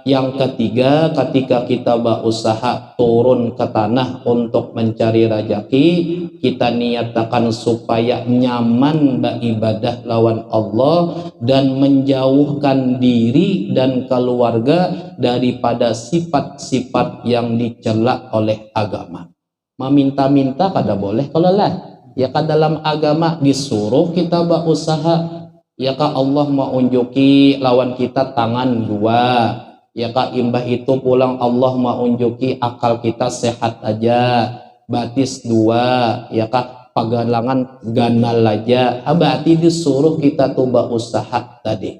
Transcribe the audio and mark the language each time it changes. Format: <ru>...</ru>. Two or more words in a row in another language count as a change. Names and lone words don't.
<id>Yang ketiga, ketika kita berusaha turun ke tanah untuk mencari rezeki, kita niatakan supaya nyaman beribadah lawan Allah dan menjauhkan diri dan keluarga daripada sifat-sifat yang dicela oleh agama.</id> <bjn>Meminta-minta kada boleh kalau lah. Ya kan dalam agama disuruh kita berusaha. Ya kak Allah mau unjuki lawan kita tangan dua. Ya kak imbah itu pulang Allah mau unjuki akal kita sehat aja. Batis dua. Ya kak pagalangan ganal aja. Berarti disuruh kita tuh berusaha tadi.</bjn>